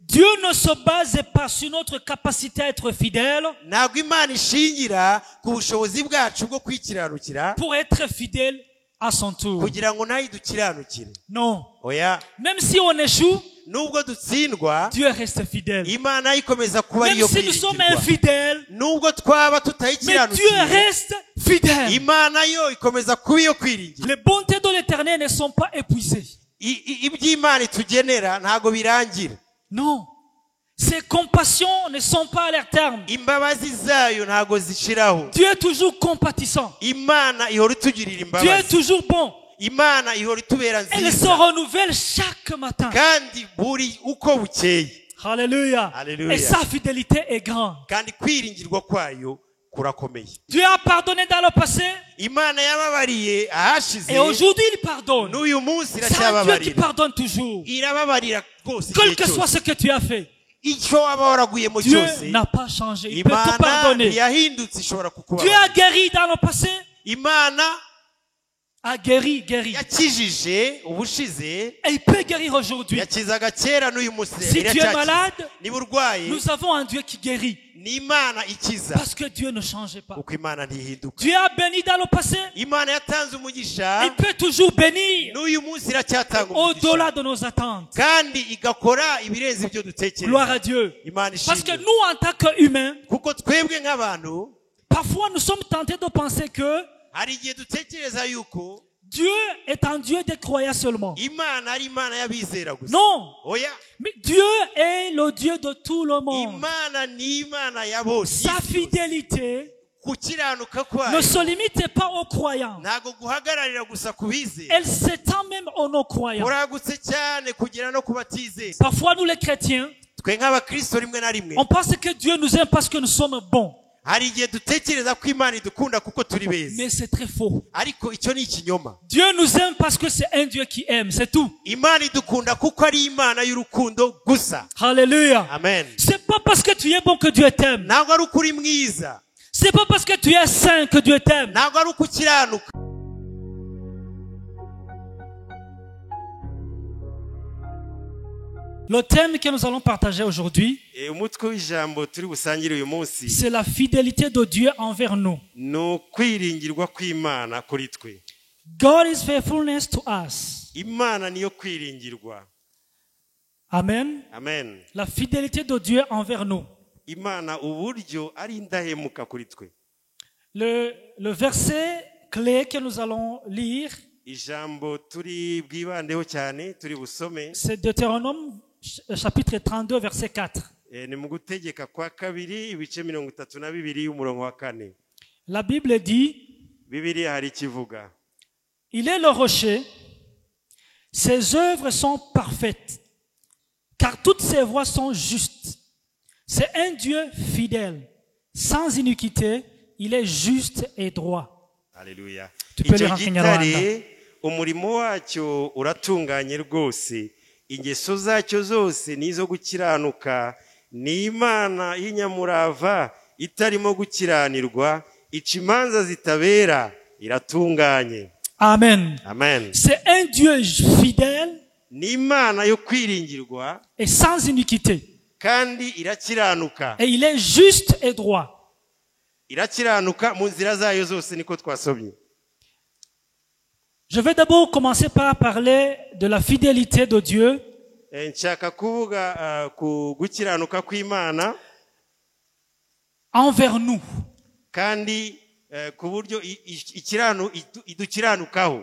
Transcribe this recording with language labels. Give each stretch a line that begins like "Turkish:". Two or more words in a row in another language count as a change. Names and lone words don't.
French: Dieu ne se base pas sur notre capacité à être fidèle.
Kinyarwanda: ntabwo imana ishingira ku bushobozi bwacu bwo kwikiranukira
French: Pour être fidèle à son tour.
Kinyarwanda: kugira ngo nayo idukiranukire.
French: Non.
Kinyarwanda: Oya,
French: Même si on échoue,
Kinyarwanda: nubwo dutsindwa
French: Dieu reste fidèle.
Kinyarwanda: imana ikomeza kuba
French: Même
Kinyarwanda: ariyo
French: si nous sommes
Kinyarwanda: kwiringirwa.
French: infidèles,
Kinyarwanda: Nubwo twaba
French: mais Dieu
Kinyarwanda: tutayikiranukiye
French: reste fidèle.
Kinyarwanda: imana yo ikomeza kuba iyo kwiringira.
French: Les bontés de l'Éternel ne sont pas épuisées.
Kinyarwanda: Iby'imana itugenera ntago birangira.
French: Non. Ses compassions ne sont pas à leur terme.
Kinyarwanda: Imbabazi zayo ntago zishiraho.
French: Dieu est toujours compatissant.
Kinyarwanda: Imana ihora itugirira
French: Dieu est
Kinyarwanda: imbabazi.
French: toujours bon.
Kinyarwanda: Imana ihora itubera
French: Elle se
Kinyarwanda: nziza
French: renouvelle chaque matin.
Kinyarwanda: kandi buri uko bukeye.
French: Alléluia.
Kinyarwanda: Alléluia.
French: Et sa fidélité est grande.
Kinyarwanda: kandi kwiringirwa kwayo kurakomeye.
French: Dieu a pardonné dans le passé
Kinyarwanda: Imana yababariye ahashize
French: et aujourd'hui il pardonne.
Kinyarwanda: n'uyu munsi
French: C'est un Dieu qui
Kinyarwanda: iracyababarira.
French: pardonne toujours.
Kinyarwanda: Irababarira rwose
French: Quel
Kinyarwanda: igihe
French: que soit
Kinyarwanda: cyose.
French: ce que tu as fait,
Kinyarwanda: icyo waba waraguyemo
French: Dieu
Kinyarwanda: cyose
French: n'a pas changé. Il peut te
Kinyarwanda: Imana
French: pardonner.
Kinyarwanda: ntiyahindutse ishobora
French: Dieu
Kinyarwanda: kukubabarira.
French: a guéri dans le passé,
Kinyarwanda: Imana
French: a guéri.
Kinyarwanda: yakijije ubushize,
French: Et il peut guérir aujourd'hui.
Kinyarwanda: yakizaga kera n'uyu munsi
French: Si tu es
Kinyarwanda: iracyakiza.
French: malade,
Kinyarwanda: niba urwaye
French: nous avons un Dieu qui guérit.
Kinyarwanda: ni Imana ikiza
French: Parce que Dieu ne change pas.
Kinyarwanda: kuko Imana ntihinduka.
French: Dieu a béni dans le passé,
Kinyarwanda: Imana yatanze umugisha
French: il peut toujours bénir
Kinyarwanda: n'uyu munsi iracyatanga
French: au-delà
Kinyarwanda: umugisha
French: de nos attentes.
Kinyarwanda: kandi igakora ibirenze ibyo
French: Gloire à
Kinyarwanda: dutekereza.
French: Dieu.
Kinyarwanda: Imana
French: Parce que
Kinyarwanda: ishimwe
French: nous, en tant qu'humains,
Kinyarwanda: kuko twebwe nk'abantu
French: parfois nous sommes tentés de penser que
Kinyarwanda: hari igihe dutekereza yuko
French: Dieu est un Dieu des croyants seulement.
Kinyarwanda: Imana ari Imana y'abizera gusa.
French: Non.
Kinyarwanda: Oya,
French: Mais Dieu est le Dieu de tout le monde.
Kinyarwanda: Imana ni Imana ya bose.
French: Sa fidélité
Kinyarwanda: Gukiranuka
French: ne
Kinyarwanda: kwayo
French: se limite pas aux croyants.
Kinyarwanda: ntago guhagararira gusa ku bizera,
French: Elle s'étend même aux non-croyants.
Kinyarwanda: kuragutse cyane kugera no ku batizera.
French: Parfois, nous les chrétiens,
Kinyarwanda: Twe nk'abakristo rimwe na rimwe
French: on pense que Dieu nous aime parce que nous sommes bons.
Kinyarwanda: hari igihe dutekereza ko Imana idukunda kuko turi beza,
French: Mais c'est très faux.
Kinyarwanda: ariko icyo ni ikinyoma.
French: Dieu nous aime parce que c'est un Dieu qui aime, c'est tout.
Kinyarwanda: Imana idukunda kuko ari Imana y'urukundo gusa.
French: Alléluia.
Kinyarwanda: Amen.
French: C'est pas parce que tu es bon que Dieu t'aime.
Kinyarwanda: Ntabwo ari uko uri mwiza,
French: C'est pas parce que tu es saint que Dieu t'aime.
Kinyarwanda: ntabwo ari uko ukiranuka.
French: Le thème que nous allons partager aujourd'hui,
Kinyarwanda: Umutwe w'ijambo turi busangire uyu munsi
French: c'est la fidélité de Dieu envers nous.
Kinyarwanda: ni ukwiringirwa kw'Imana kuri twe.
English: God is faithfulness to us.
Kinyarwanda: Imana niyo kwiringirwa.
English: Amen.
Kinyarwanda: Amen.
French: La fidélité de Dieu envers nous.
Kinyarwanda: Imana uburyo ari indahemuka kuri twe.
French: Le verset clé que nous allons lire,
Kinyarwanda: Ijambo turi bwibandeho cyane turi busome
French: c'est Deutéronome chapitre 32, verset 4.
Kinyarwanda: ni mu gutegeka kwa kabiri ibice 32 y'umurongo wa 4.
French: La Bible dit,
Kinyarwanda: Bibiliya hari ikivuga,
French: il est le rocher, ses œuvres sont parfaites, car toutes ses voies sont justes. C'est un Dieu fidèle, sans iniquité, il est juste et droit.
Kinyarwanda: Haleluya.
French: Tu peux
Kinyarwanda: Icyo
French: lire en Kinyarwanda.
Kinyarwanda: gitare umurimo wacyo uratunganye rwose, ingeso zacyo zose nizo gukiranuka, ni Imana y'inyamurava itarimo gukiranirwa, ica imanza zitabera, iratunganye.
French: Amen.
Kinyarwanda: Amen.
French: C'est un Dieu fidèle
Kinyarwanda: Ni Imana yo kwiringirwa
French: et sans iniquité.
Kinyarwanda: kandi irakiranuka.
French: Et il est juste et droit.
Kinyarwanda: Irakiranuka mu nzira zayo zose, niko twasomye.
French: Je vais d'abord commencer par parler de la fidélité de Dieu
Kinyarwanda: Nshaka kuvuga ku gukiranuka kw'Imana
French: envers nous.
Kinyarwanda: kandi ku buryo idukiranukaho.